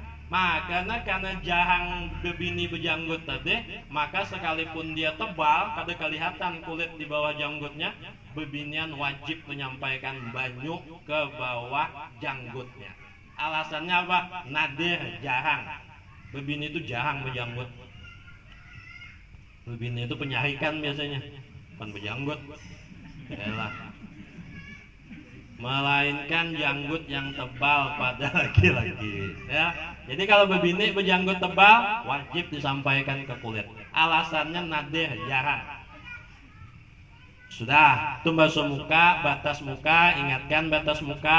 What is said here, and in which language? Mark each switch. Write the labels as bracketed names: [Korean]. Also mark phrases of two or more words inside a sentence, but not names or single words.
[Indonesian] Makanya karena jarang bebini berjanggut tadi, maka sekalipun dia tebal, kada kelihatan kulit di bawah janggutnya, bebinian wajib menyampaikan banyu ke bawah janggutnya. Alasannya apa? Nadir, jarang. Bebini itu jarang berjanggut. Bebini itu penyarikan biasanya, bukan berjanggut. Yalah. Melainkan janggut yang tebal pada laki-laki. Ya. Jadi kalau bebini berjanggut tebal, wajib disampaikan ke kulit. Alasannya nadir, jarang. Sudah, itu basuh muka, batas muka, ingatkan batas muka.